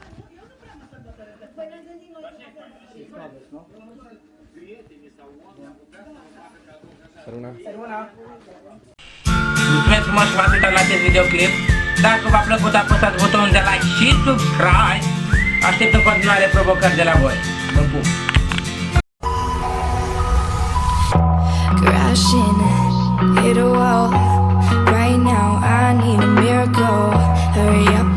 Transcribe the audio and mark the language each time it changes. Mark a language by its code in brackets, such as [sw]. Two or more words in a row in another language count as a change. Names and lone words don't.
[ro] Nu? Săruna. Săruna. Mulțumesc frumos că v-ați uitat la acest videoclip. Dacă v-a plăcut, apăsați butonul de like și subscribe. Aștept în continuare provocări de la voi. Vă pup! [en] Crashing, hit a wall. Right now, I need a miracle. Hurry